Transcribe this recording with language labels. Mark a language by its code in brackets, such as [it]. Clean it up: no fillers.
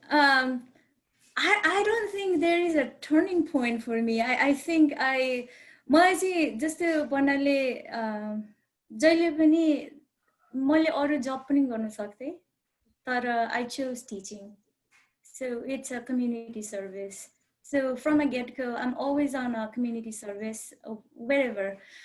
[en] I don't think there is a turning point for me. I think [ne] मलाई चाहिँ जस्तो भन्नाले जहिले पनि मैले अरू जब पनि गर्न सक्थे तर [en] I chose teaching. So it's a community service. So from a get-go, I'm always on a community service wherever.